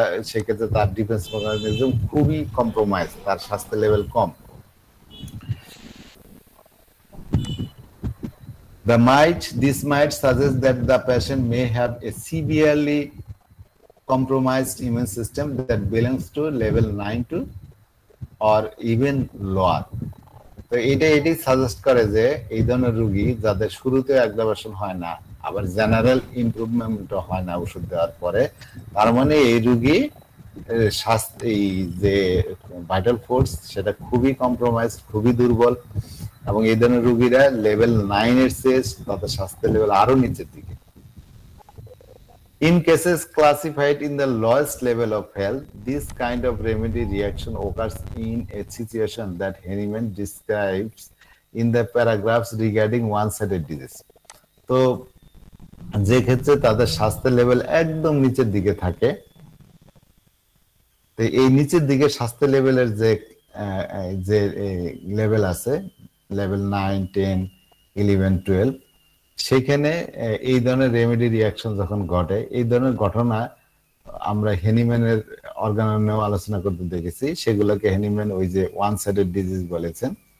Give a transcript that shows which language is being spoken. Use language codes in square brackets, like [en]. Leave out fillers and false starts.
[bn] সেক্ষেত্রে তার defence mechanism খুবই কম্প্রোমাইজ, তার স্বাস্থ্য level com. [en] This might suggest that the patient may have a severely compromised immune system that belongs to level 9 to or even lower. [bn] তো এটাই suggest করে যে এই ধরনের রোগী যাদের শুরুতে অ্যাগ্রাভেশন হয় না, আবার জেনারেল ইমপ্রুভমেন্টও হয় না ওষুধ দেওয়ার পরে, তার মানে এই রোগী স্বাস্থ্য, এই যে ভাইটাল ফোর্স সেটা খুবই কম্প্রোমাইজ, খুবই দুর্বল, এবং এই ধরনের রোগীরা লেভেল 9 এর চেয়ে তাদের স্বাস্থ্য লেভেল আরো নিচের দিকে। [en] In cases classified in the lowest level of health, this kind of remedy reaction occurs in a situation that Henneman describes in the paragraphs regarding one-sided disease. [bn] তো যে ক্ষেত্রে তাদের স্বাস্থ্য লেভেল একদম নিচের দিকে থাকে, তো এই নিচের দিকে স্বাস্থ্য লেভেলের যে লেভেল আছে, লেভেল 9, 10, 11, 12, সেখানে এই ধরনের রেমেডি রিয়াকশন যখন ঘটে, এই ধরনের ঘটনা আমরা হেনিম্যানের অর্গাননেও আলোচনা করতে দেখেছি, সেগুলোকে হেনিম্যান ওই যে ওয়ান সাইডেড ডিজিজ বলেছেন।